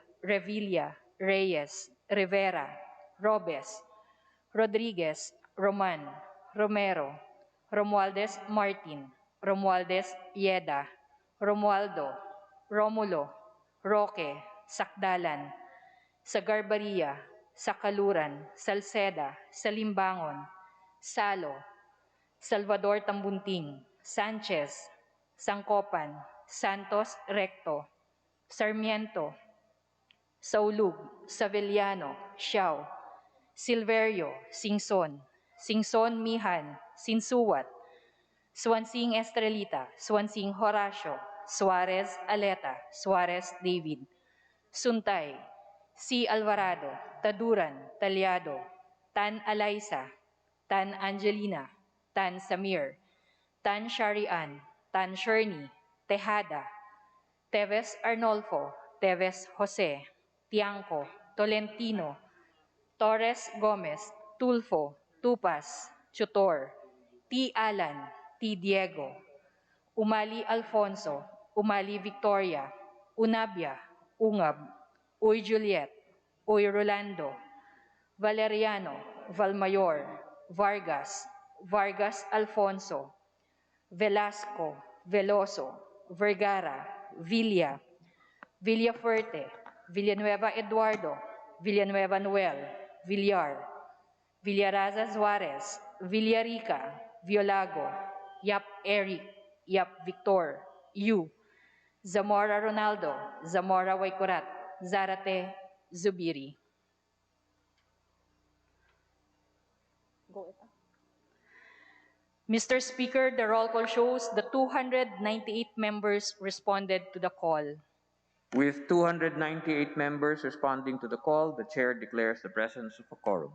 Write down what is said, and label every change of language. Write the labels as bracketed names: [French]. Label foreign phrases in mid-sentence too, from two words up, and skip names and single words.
[English] Revilla, Reyes, Rivera, Robes, Rodriguez, Roman, Romero, Romualdez Martin, Romualdez Yeda, Romualdo, Romulo, Roque, Sakdalan, Sagarbaria, Sakaluran, Salceda, Salimbangon, Salo, Salvador Tambunting, Sanchez, Sangkopan, Santos Recto, Sarmiento, Saulug, Savellano, Xiao, Silverio, Singson, Singson Mihan, Sinsuwat, Swansing Estrelita, Swansing Horacio, Suarez Aleta, Suarez David, Suntay, C. Alvarado, Taduran, Talyado, Tan Alaysa, Tan Angelina, Tan Samir, Tan Sharian, Tan Sherny, Tejada, Teves Arnolfo, Teves Jose, Tiangco, Tolentino, Torres Gomez, Tulfo, Tupas, Chutor, T. Alan, T. Diego, Umali Alfonso, Umali Victoria, Unabia, Ungab, Uy Juliet, Uy Rolando, Valeriano, Valmayor, Vargas, Vargas Alfonso, Velasco, Veloso, Vergara, Villa, Villafuerte, Villanueva Eduardo, Villanueva Noel, Villar, Villaraza Suarez, Villarica, Violago, Yap Eric, Yap Victor, Yu, Zamora Ronaldo, Zamora Waikurat, Zarate Zubiri. Mr. Speaker, the roll call shows the 298 members responded to the call. With 298 members responding to the call, the chair declares the presence of a quorum.